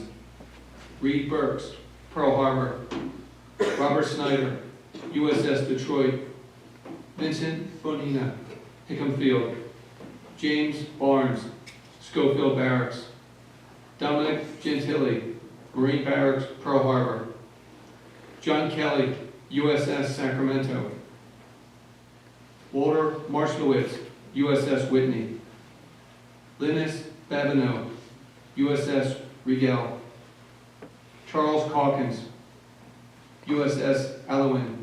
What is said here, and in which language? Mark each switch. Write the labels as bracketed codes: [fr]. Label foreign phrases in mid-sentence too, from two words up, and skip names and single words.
[en] Reed Burks, Pearl Harbor. Robert Snyder, USS Detroit. Vincent Bonina, Hickam Field. James Barnes, Schofield Barracks. Dominic Gentili, Marine Barracks, Pearl Harbor. John Kelly, USS Sacramento. Walter Marshkowitz, USS Whitney. Linus Babineau, USS Rigel. Charles Calkins, USS Alowin.